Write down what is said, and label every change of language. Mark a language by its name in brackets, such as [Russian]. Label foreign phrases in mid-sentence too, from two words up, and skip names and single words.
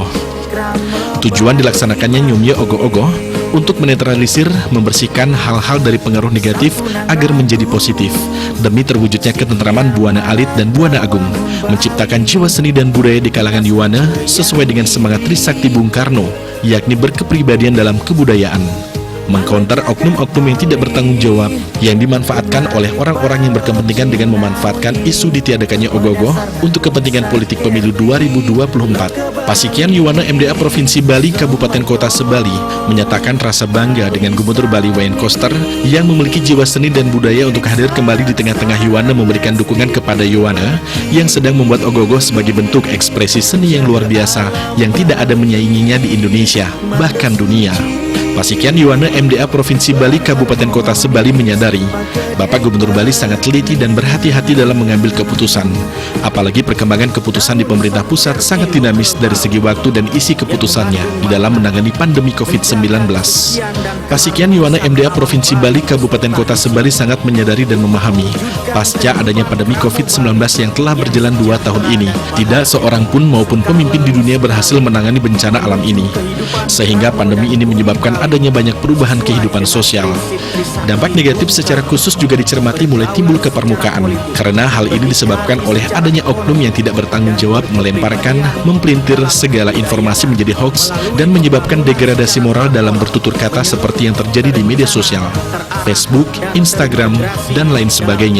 [Indonesian] Tujuan dilaksanakannya Nyomye Ogoh-ogoh untuk menetralisir, membersihkan hal-hal dari pengaruh negatif agar menjadi positif, demi terwujudnya ketentraman Buana Alit dan Buana Agung, menciptakan jiwa seni dan budaya di kalangan Yohane sesuai dengan semangat Trisakti Bung Karno, yakni berkepribadian dalam kebudayaan. Mengcounter oknum-oknum yang tidak bertanggung jawab yang dimanfaatkan oleh orang-orang yang berkepentingan dengan memanfaatkan isu ditiadakannya ogoh-ogoh untuk kepentingan politik pemilu 2024. Pasikian Yohane MDA Provinsi Bali Kabupaten Kota se-Bali menyatakan rasa bangga dengan Gubernur Bali Wayne Koster yang memiliki jiwa seni dan budaya untuk hadir kembali di tengah-tengah Yohane, memberikan dukungan kepada Yohane yang sedang membuat ogoh-ogoh sebagai bentuk ekspresi seni yang luar biasa yang tidak ada menyainginya di Indonesia, bahkan dunia. Pasikian Yohane MDA Provinsi Bali Kabupaten Kota Sebali menyadari Bapak Gubernur Bali sangat teliti dan berhati-hati dalam mengambil keputusan. Apalagi perkembangan keputusan di pemerintah pusat sangat dinamis dari segi waktu dan isi keputusannya di dalam menangani pandemi COVID-19. Pasikian Yuwana MDA Provinsi Bali Kabupaten Kota Sebali sangat menyadari dan memahami pasca adanya pandemi COVID-19 yang telah berjalan 2 tahun ini, tidak seorang pun maupun pemimpin di dunia berhasil menangani bencana alam ini. Sehingga pandemi ini menyebabkan adanya banyak perubahan kehidupan sosial. Dampak negatif secara khusus juga dicermati mulai timbul ke permukaan, karena hal ini disebabkan oleh adanya oknum yang tidak bertanggung jawab melemparkan, mempelintir segala informasi menjadi hoax dan menyebabkan degradasi moral dalam bertutur kata seperti yang terjadi di media sosial, Facebook, Instagram, dan lain sebagainya.